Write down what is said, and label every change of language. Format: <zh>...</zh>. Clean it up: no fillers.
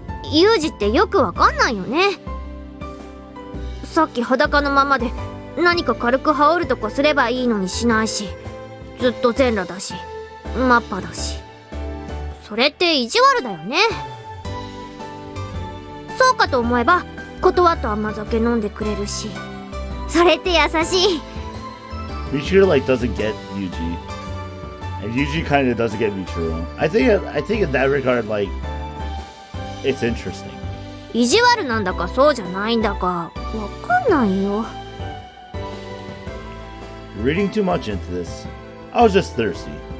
<ja>ユージってよくわかんないよね。さっき裸のままで何か軽く羽織るとかすればいいのにしないし、ずっと全裸だし、マッパだし。それって意地悪だよね。そうかと思えば断った甘酒飲んでくれるし。それって優しい。</ja> <en>Michiru like doesn't get Yuji, and Yuji kind of doesn't get Michiru. I think in that regard, like, it's interesting.</en> <ja>意地悪なんだかそうじゃないんだかわかんないよ。</ja> <en>Reading too much into this. I was just thirsty.</en>